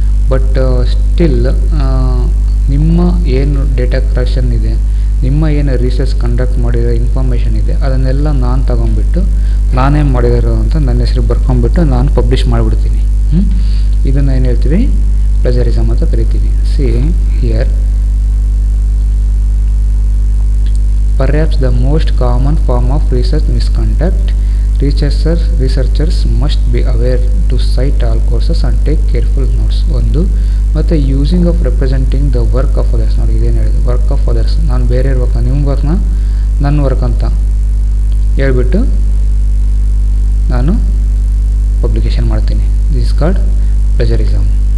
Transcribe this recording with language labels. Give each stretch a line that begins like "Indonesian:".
Kannada: But still ನಿಮ್ಮ ಏನು data collection ಇದೆ, ನಿಮ್ಮ ಏನು ರಿಸರ್ಚ್ ಕಂಡಕ್ಟ್ ಮಾಡಿರೋ ಇನ್ಫಾರ್ಮೇಷನ್ ಇದೆ, ಅದನ್ನೆಲ್ಲ ನಾನು ತಗೊಂಡ್ಬಿಟ್ಟು ನಾನೇನು ಮಾಡಿದಾರೋ ಅಂತ ನನ್ನ ಹೆಸರು ಬರ್ಕೊಂಡ್ಬಿಟ್ಟು ನಾನು ಪಬ್ಲಿಷ್ ಮಾಡಿಬಿಡ್ತೀನಿ. ಇದನ್ನು ಏನು ಹೇಳ್ತೀವಿ, ಪ್ಲೆಜರಿಸಮ್ ಅಂತ ಕರಿತೀವಿ.
English: See here, perhaps the most common form of research misconduct, researchers must be aware to cite all courses and take careful notes. ಒಂದು ಮತ್ತು using of representing the work of others.
Kannada: ನೋಡಿ, ಇದೇನು ಹೇಳಿದೆ,
English: work of others,
Kannada: ನಾನು ಬೇರೆ ವರ್ಕ್ನ, ನಿಮ್ಮ ವರ್ಕ್ನ ನನ್ನ work ಅಂತ ಹೇಳ್ಬಿಟ್ಟು ನಾನು ಪಬ್ಲಿಕೇಶನ್ ಮಾಡ್ತೀನಿ.
English: This is called plagiarism.